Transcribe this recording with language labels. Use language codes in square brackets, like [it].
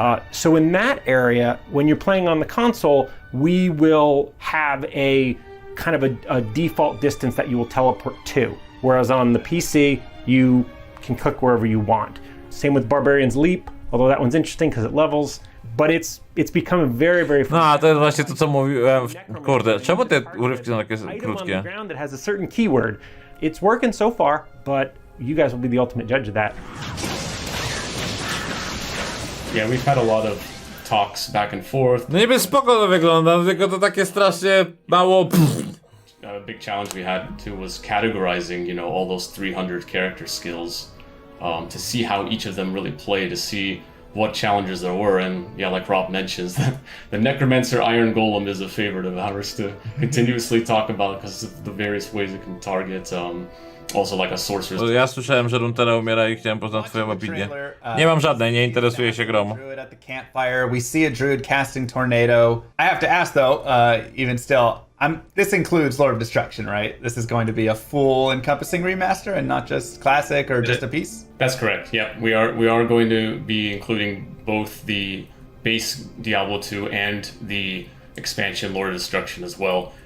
[en] So in that area, when you're playing on the console, we will have a kind of a default distance that you will teleport to. Whereas on the PC, you can click wherever you want. Same with Barbarian's Leap, although that one's interesting because it levels, but it's become very, very fun. [pl] No, to jest właśnie to, co mówiłem. Kurde, czemu te urywki są takie [en] Item on the [pl] krótkie? [en] ground that has a certain keyword. It's working so far, but you guys will be the ultimate judge of that. Yeah, we've had a lot of talks back and forth. [pl] No niby spoko to wygląda, tylko to takie strasznie mało... [en] A big challenge we had too was categorizing, all those 300 character skills, to see how each of them really play, to see what challenges there were. And yeah, like Rob mentions, the Necromancer Iron Golem is a favorite of ours to continuously talk about because of the various ways it can target. Also like a sorcerer's. [pl] Ja słyszałem, że Runeterra umiera i chciałem poznać twoją opinię. Nie mam żadnej, nie interesuje się grą. [en] Druid at the campfire. We see a druid casting tornado. I have to ask though, even still, this includes Lord of Destruction, right? This is going to be a full encompassing remaster and not just classic or just a piece? That's correct. Yeah, we are going to be including both the base Diablo 2 and the expansion Lord of Destruction as well.